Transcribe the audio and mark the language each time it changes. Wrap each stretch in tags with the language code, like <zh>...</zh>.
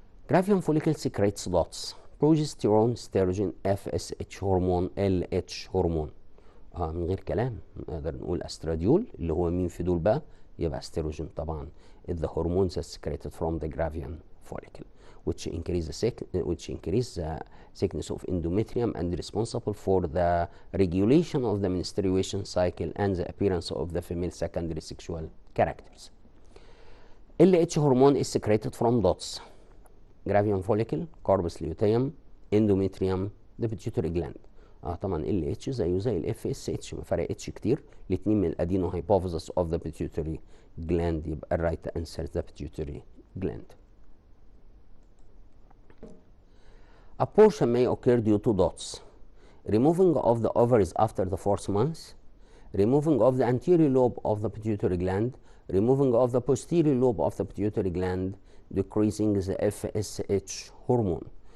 <en>Graafian follicle secretes dots، progesterone, oestrogen, FSH هرمون، LH هرمون.</en> <ar>من غير كلام نقدر نقول استراديول، اللي هو مين في دول بقى؟ يبقى استروجين طبعا.</ar> <en>the hormones are secreted from the Gravian follicle which increase the thickness of endometrium and responsible for the regulation of the menstruation cycle and the appearance of the female secondary sexual characters. LH hormone is secreted from dots: Gravian follicle, corpus luteum, endometrium, the pituitary gland.</en> <ar>طبعا LH زيه زي ال FSH، ما فرقتش كتير، الاتنين من الادينو هايبوفيزس</ar> <en>of the pituitary gland.</en> <ar>يبقى الرايت انسر</ar> <en>the pituitary gland. Abortion may occur due to dots: removing of the ovaries after the 4th month, removing of the anterior lobe of the pituitary gland, removing of the posterior lobe of the pituitary gland, decreasing the FSH hormone.</en>